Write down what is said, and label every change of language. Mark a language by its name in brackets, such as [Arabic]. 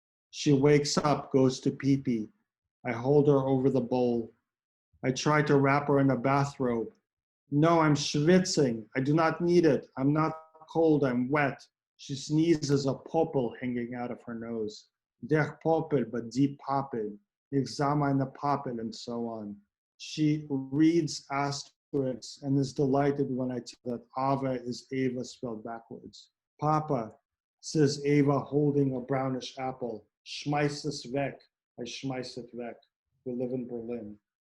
[English] She wakes up, goes to pee-pee. I hold her over the bowl. I try to wrap her in a bathrobe. No, I'm schwitzing. I do not need it. I'm not cold, I'm wet. She sneezes, a popel hanging out of her nose. [German] Der popel, [English] but [German] die Papel. Ich sah meine Papel, [English] and so on. She reads asterisks and is delighted when I tell that Ava is Ava spelled backwards. Papa, says Ava, holding a brownish apple. [German] Schmeiß es weg. [English] I schmeiß it weg. We live in Berlin.